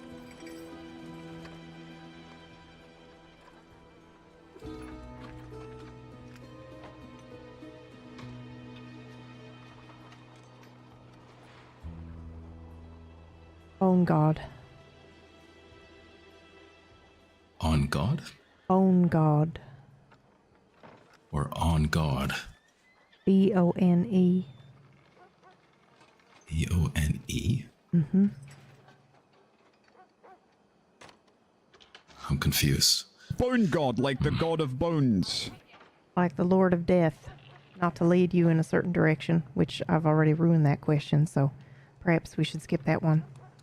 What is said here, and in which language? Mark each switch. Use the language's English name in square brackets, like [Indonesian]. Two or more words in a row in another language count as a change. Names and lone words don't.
[English] Own God. On God? Own God. Or on God? B-O-N-E. E-O-N-E? Mm-hmm. I'm confused. Bone God, like the god of bones. Like the Lord of Death. Not to lead you in a certain direction, which I've already ruined that question, so perhaps we should skip that one.